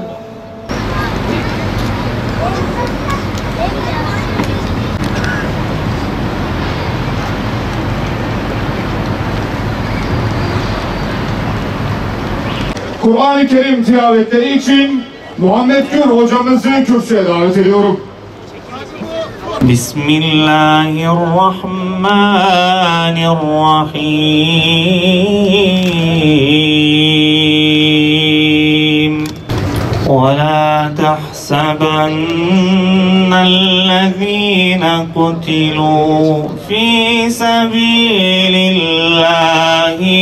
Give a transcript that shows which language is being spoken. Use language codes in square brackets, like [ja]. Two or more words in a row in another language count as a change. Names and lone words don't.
[tr] Kur'an-ı Kerim tilavetleri için Muhammed Gür hocamızı kürsüye davet ediyorum. Bismillahirrahmanirrahim. [ar] وَلَا تَحْسَبَنَّ الَّذ۪ينَ قُتِلُوا فِي سَب۪يلِ اللّٰهِ